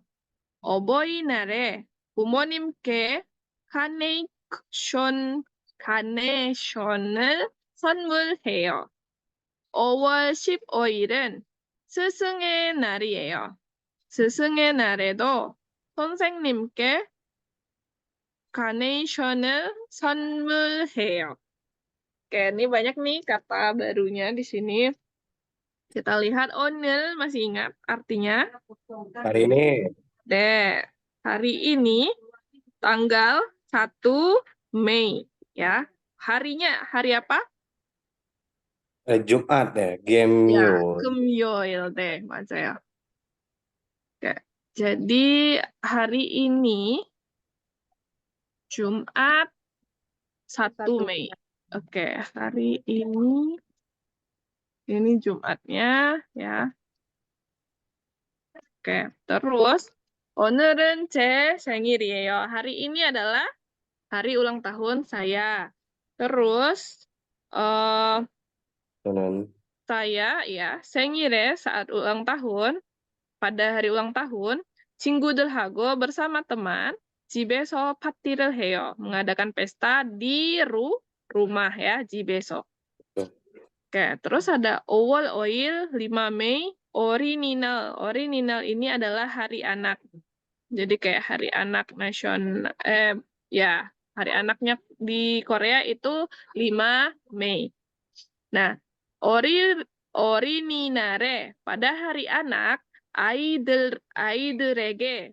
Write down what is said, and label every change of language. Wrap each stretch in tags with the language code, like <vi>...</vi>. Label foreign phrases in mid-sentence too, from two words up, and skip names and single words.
<ko>어버이날에 부모님께 카네이션을 선물해요. 5월 15일은 스승의 날이에요. 스승의 날에도 선생님께 카네이션을 선물해요.</ko> <id>Oke, ini banyak nih kata barunya di sini. Kita lihat onil, masih ingat artinya? Hari ini Deh, hari ini tanggal 1 Mei ya. Harinya hari apa? Jumat ya, Ya, Gemyo. Gemyoil deh, baca ya. Oke. Jadi hari ini Jumat 1 Mei. Oke, hari ini Jumatnya ya. Oke, terus</id> <ko>오늘은 제 생일이에요.</ko> <id>Hari ini adalah hari ulang tahun saya. Terus Tenan. saya ya 생일에 saat ulang tahun, pada hari ulang tahun, 친구들하고 bersama teman</id> <ko>집에서 파티를 해요.</ko> <id>Mengadakan pesta di rumah ya, 집에서. Oke, terus ada 5월 5일 5 Mei 어린이날. 어린이날 ini adalah hari anak. Jadi kayak hari anak nasional, ya, hari anaknya di Korea itu 5 Mei. Nah, 어린이날에 pada hari anak, 아이들에게.</id>